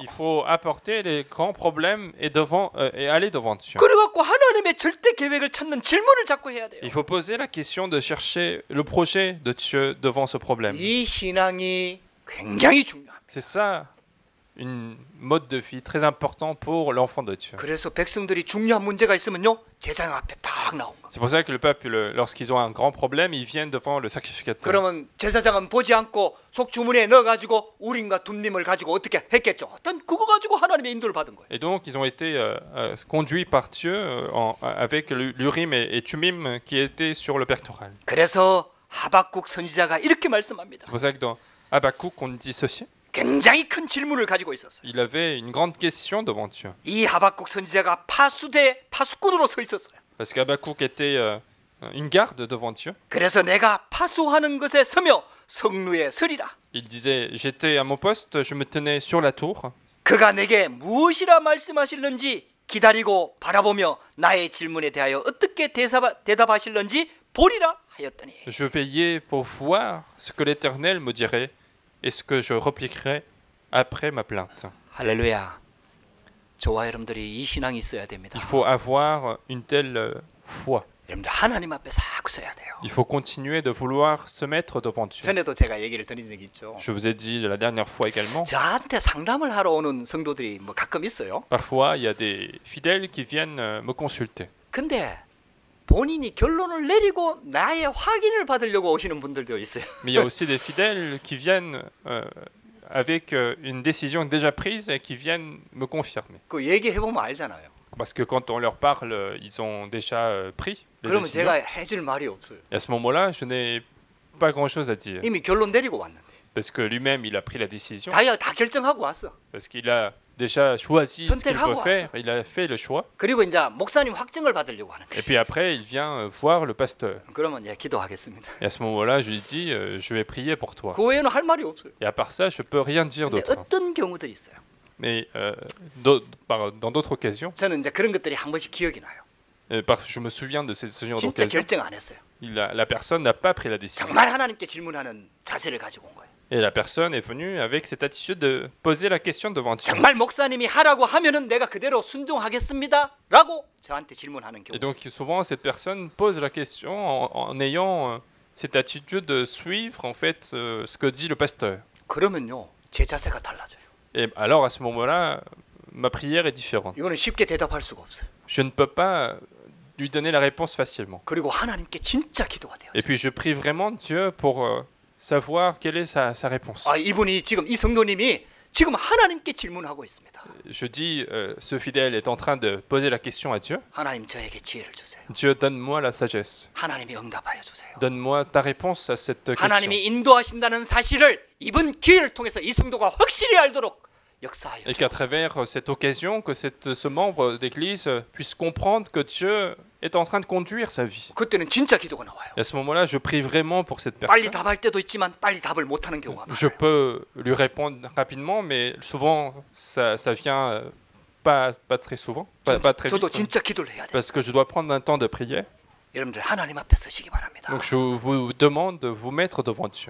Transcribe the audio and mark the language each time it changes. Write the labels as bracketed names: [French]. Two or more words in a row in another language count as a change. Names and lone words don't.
[French] Il faut apporter les grands problèmes et aller devant Dieu. [Korean] 그래갖고 하나님의 절대 계획을 찾는 질문을 자꾸 해야 돼요. [French] Il faut poser la question de chercher le projet de Dieu devant ce problème. [Korean] 이 신앙이 굉장히 중요합니다. [French] C'est ça, une mode de vie très important pour l'enfant de Dieu. [Korean] 그래서 백성들이 중요한 문제가 있으면요 제사장 앞에 딱 나온 거. [French] C'est pour ça que le peuple, lorsqu'ils ont un grand problème, ils viennent devant le sacrificateur. [Korean] 그러면 제사장은 보지 않고 속주머니에 넣어가지고 우림과 둠림을 가지고 어떻게 했겠죠? 어떤 그거 가지고 하나님의 인도를 받은 거예요. [French] Et donc, ils ont été conduits par Dieu avec l'Urim et Tumim qui étaient sur le pectoral. [Korean] 그래서 하박국 선지자가 이렇게 말씀합니다. [French] C'est pour ça que dans Habakkuk, on dit ceci. [Korean] 굉장히 큰 질문을 가지고 있었어요. [French] Il avait une grande question devant Dieu. [Korean] 이 하박국 선지자가 파수꾼으로 서 있었어요. [French] Parce qu'Habakkuk était une garde devant Dieu. [Korean] 그래서 내가 파수하는 것에 서며 성루에 서리라. [French] Il disait, j'étais à mon poste, je me tenais sur la tour. [Korean] 그가 내게 무엇이라 말씀하실는지 기다리고 바라보며 나의 질문에 대하여 어떻게 대답하실는지 보리라 하였더니. [French] Je veillais pour voir ce que l'Éternel me dirait et ce que je repliquerai après ma plainte. [Korean] 할렐루야. 저와 여러분들이 이 신앙이 있어야 됩니다. [French] Il faut avoir une telle foi. [Korean] 여러분들 하나님 앞에 자꾸 서야 돼요. [French] Il faut continuer de vouloir se mettre devant Dieu. [Korean] 전에도 제가 얘기를 드린 적이 있죠. [French] Je vous ai dit la dernière fois également. [Korean] 저한테 상담을 하러 오는 성도들이 뭐 가끔 있어요. [French] Parfois, il y a des fidèles qui viennent me consulter. [Korean] 근데 본인이 결론을 내리고 나의 확인을 받으려고 오시는 분들도 있어요. [French] Mais il y a aussi des fidèles qui viennent avec une décision déjà prise et qui viennent me confirmer. [Korean] 그 얘기해 보면 알잖아요. [French] Parce que quand on leur parle, ils ont déjà pris les [Korean] 그러면 [French] décisions. [Korean] 제가 해줄 말이 없어요. [French] Et à ce moment-là, je n'ai pas grand-chose à dire. [Korean] 이미 결론 내리고 왔는데. [French] Parce que lui-même, il a pris la décision. [Korean] 자기가 다 결정하고 왔어. [French] Parce qu'il a déjà choisi ce qu'il [Korean] 선택하고 [French] veut faire. Il a fait le choix. [Korean] 그리고 이제 목사님 확증을 받으려고 하는 [French] Et [Korean] 거예요. [French] puis après, il vient voir le pasteur. [Korean] 그러면 예, 기도하겠습니다. [French] Et à ce moment-là, je lui dis, je vais prier pour toi. [Korean] 그 외에는 할 말이 없어요. [French] Et à part ça, je peux rien dire [Korean] 근데 [French] d'autre. [Korean] 어떤 경우들이 있어요. [French] Mais dans d'autres occasions, [Korean] 저는 이제 그런 것들이 한 번씩 기억이 나요. [French] je me souviens de ce genre [Korean] 진짜 [French] d'occasion. [Korean] 결정 안 했어요. [French] La personne n'a pas pris la décision. [Korean] 정말 하나님께 질문하는 자세를 가지고 온 거예요. [French] Et la personne est venue avec cette attitude de poser la question devant Dieu. [Korean] 정말 목사님이 하라고 하면은 내가 그대로 순종하겠습니다라고 저한테 질문하는 경우. [French] Et donc souvent cette personne pose la question en ayant cette attitude de suivre en fait ce que dit le pasteur. [Korean] 그러면요 제 자세가 달라져요. [French] Et alors à ce moment-là, ma prière est différente. [Korean] 이거는 쉽게 대답할 수가 없어요. [French] Je ne peux pas lui donner la réponse facilement. [Korean] 그리고 하나님께 진짜 기도가 돼요. [French] Et puis je prie vraiment Dieu pour savoir quelle est sa réponse. [Korean] 아, 이분이 지금 이 성도님이 지금 하나님께 질문하고 있습니다. [French] Je dis, ce fidèle est en train de poser la question à Dieu. [Korean] 하나님 저에게 지혜를 주세요. [French] Dieu, donne-moi la sagesse. [Korean] 하나님이 응답하여 주세요. [French] Donne-moi ta réponse à cette question. [Korean] 하나님이 인도하신다는 사실을 이번 기회를 통해서 이 성도가 확실히 알도록 역사하여 [French] Et qu'à [Korean] 주옵소서. [French] travers cette occasion, que ce membre d'église puisse comprendre que Dieu est en train de conduire sa vie. [Korean] 그때는 진짜 기도가 나와요. [French] Et à ce moment-là, je prie vraiment pour cette [Korean] 빨리 [French] personne. [Korean] 답할 때도 있지만 빨리 답을 못하는 경우가 많아요. [French] Je peux lui répondre rapidement, mais souvent, ça vient pas très souvent, pas très [Korean] 저도 [French] vite, [Korean] 진짜 기도를 해야 돼요. [French] parce que je dois prendre un temps de prière. [Korean] 여러분들 하나님 앞에 서시기 바랍니다. [French] Donc je vous demande de vous mettre devant Dieu.